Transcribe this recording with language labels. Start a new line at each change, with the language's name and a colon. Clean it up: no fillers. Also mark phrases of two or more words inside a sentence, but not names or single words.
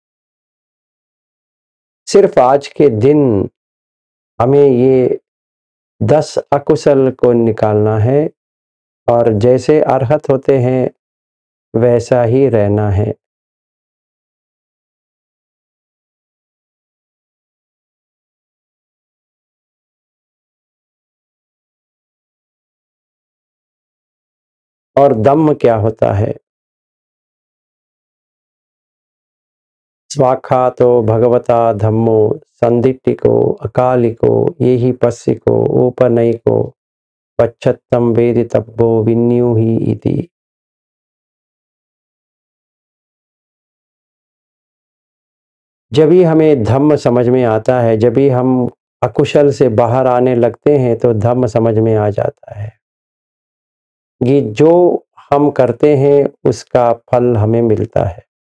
Hindi: सिर्फ आज के दिन हमें ये 10 अकुशल को निकालना है और जैसे अरहत होते हैं वैसा ही रहना है। और दम्म क्या होता है?
Pali: स्वाख्यातो भगवता धम्मो संदिट्टिको अकालिको येहि पस्सिको उपनयिको पश्चत्तम वेदितव्यो विन्यूहि इति।
Hindi: जब भी हमें धम्म समझ में आता है, जब भी हम अकुशल से बाहर आने लगते हैं तो धम्म समझ में आ जाता है कि जो हम करते हैं उसका फल हमें मिलता है।